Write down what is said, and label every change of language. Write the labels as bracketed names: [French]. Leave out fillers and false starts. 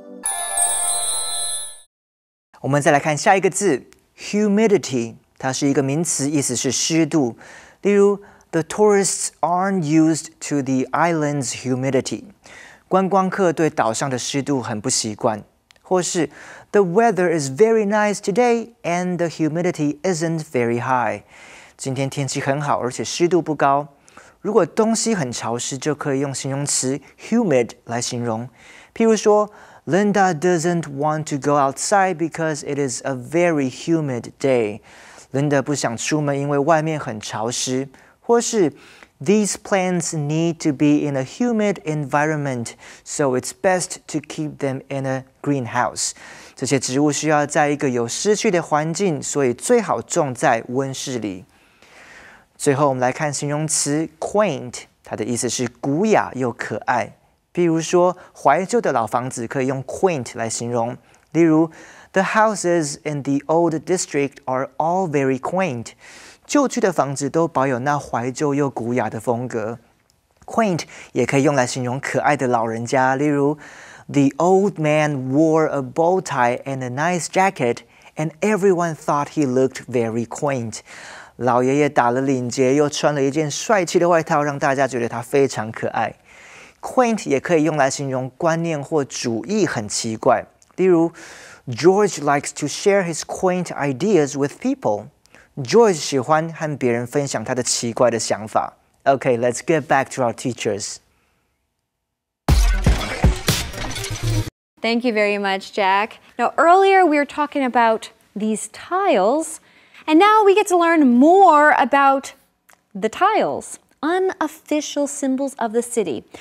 [Chinese] "我们再来看下一个字 humidity， 它是一个名词，意思是湿度。 [English] 例如 The tourists aren't used to the island's humidity， [Chinese] 观光客对岛上的湿度很不习惯。 [English] 或是 The weather is very nice today and the humidity isn't very high， [Chinese] 今天天气很好，而且湿度不高。如果东西很潮湿，就可以用形容词 humid 来形容。譬如说 [English] Linda doesn't want to go outside because it is a very humid day。 Linda [Chinese] 不想出门，因为外面很潮湿。或是 [English] These plants need to be in a humid environment, so it's best to keep them in a greenhouse. [Chinese] 这些植物需要在一个有湿气的环境，所以最好种在温室里。最后，我们来看形容词 quaint， 它的意思是古雅又可爱。比如说，怀旧的老房子可以用 quaint 来形容。例如 [English] ，The houses in the old district are all very quaint. [Chinese] 旧区的房子都保有那怀旧又古雅的风格。 [English] Quaint [Chinese] 也可以用来形容可爱的老人家，例如 [English] The old man wore a bow tie and a nice jacket, and everyone thought he looked very quaint. [Chinese] 老爷爷打了领结，又穿了一件帅气的外套，让大家觉得他非常可爱。 Quaint 也可以用来形容观念或主义很奇怪，例如 [English] George likes to share his quaint ideas with people. [Chinese] George 喜欢和别人分享他的奇怪的想法。 [English] Okay, let's get back to our teachers. Thank you very much, Jack. Now, earlier we were talking about these tiles, and now we get to learn more about the tiles, unofficial symbols of the city.